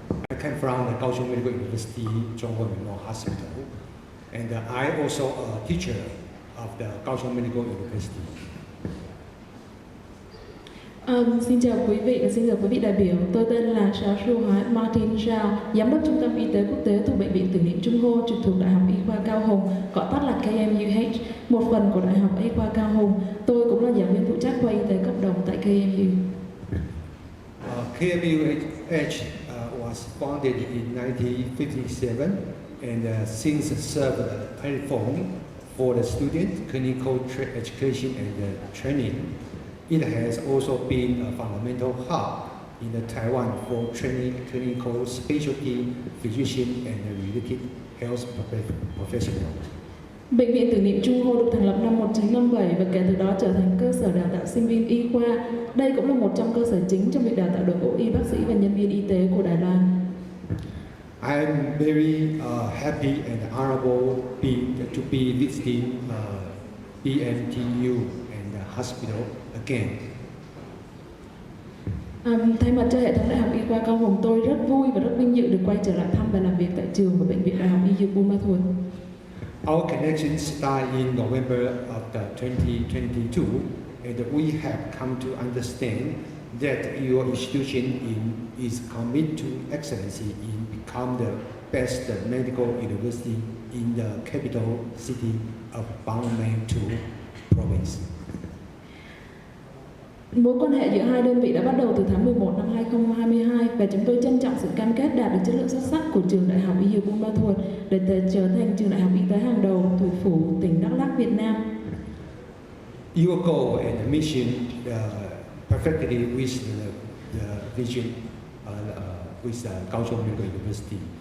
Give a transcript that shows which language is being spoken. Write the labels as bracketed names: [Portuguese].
[English] I came from the Kaohsiung Medical University Chung Ho Memorial Hospital, and I also a teacher of the Kaohsiung Medical University. [Vietnamese] Xin chào quý vị và xin chào quý vị đại biểu. Tôi tên là Shao Shu Hoai Martin Shao, Giám đốc Trung tâm Y tế Quốc tế thuộc Bệnh viện Tưởng niệm Trung Ho trực thuộc Đại học Y khoa Cao Hùng, gọi tắt là KMUH, một phần của Đại học Y khoa Cao Hùng. Tôi cũng là giảng viên phụ trách khoa y tế cộng đồng tại KMU. [English] KMUH was founded in 1957 and since served a platform for the student clinical education and training. It has also been a fundamental hub in the Taiwan for training clinical specialty physician and related health professionals. [Vietnamese] Bệnh viện Tưởng niệm Trung Ho được thành lập năm 1957 và kể từ đó trở thành cơ sở đào tạo sinh viên y khoa. Đây cũng là một trong cơ sở chính trong việc đào tạo đội ngũ y bác sĩ và nhân viên y tế của Đài Loan. [English] I'm very happy and honorable to be visiting BMTU and the hospital again. [Vietnamese] Thay mặt cho hệ thống Đại học Y khoa Cao Hùng, tôi rất vui và rất vinh dự được quay trở lại thăm và làm việc tại trường và Bệnh viện Đại học Y Dược Buôn Ma Thuột. [English] Our connection started in November of 2022, and we have come to understand that your institution is committed to excellency in become the best medical university in the capital city of Bangmei-Tu province. [Vietnamese] Mối quan hệ giữa hai đơn vị đã bắt đầu từ tháng 11 năm 2022 và chúng tôi trân trọng sự cam kết đạt được chất lượng xuất sắc của trường Đại học Y Dược Buôn Ma Thuột để trở thành trường đại học y tế hàng đầu thủ phủ tỉnh Đắk Lắk, Việt Nam. [English] Your goal and mission perfectly with the vision with Kaohsiung Medical University.